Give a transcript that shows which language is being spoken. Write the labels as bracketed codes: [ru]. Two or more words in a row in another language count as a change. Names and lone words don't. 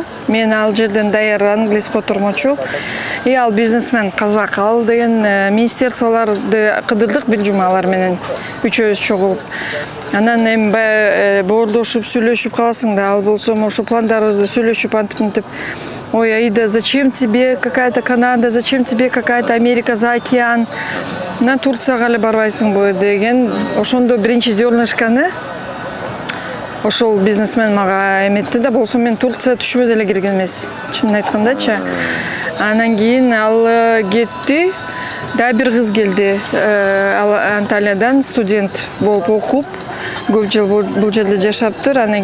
[ky] Мен ал жерден даяр англис котормочу. Ал бизнесмен казак. Ал деген министерстволорду кыдырдык бир жумалар менен үчөөбүз чогулуп. Анан эми баягы боордошуп, сүйлөшүп каласың да, ал болсо ошо пландарыбызды сүйлөшүп антип. [ru] Ой, Аида, зачем тебе какая-то Канада, зачем тебе какая-то Америка за океан? [ky] На Турцияга эле барбайсың бу деген. Ошондо биринчи зернышканы ошол бизнесмен мага эметти да, болсо мен Турция түшүмө деле кирген эмес. Чынын айткандачы. Анан кийин ал кетти. Да бир кыз келди. Ал Анталиядан студент болуп окуп, көп жыл бул жерде жашаптыр.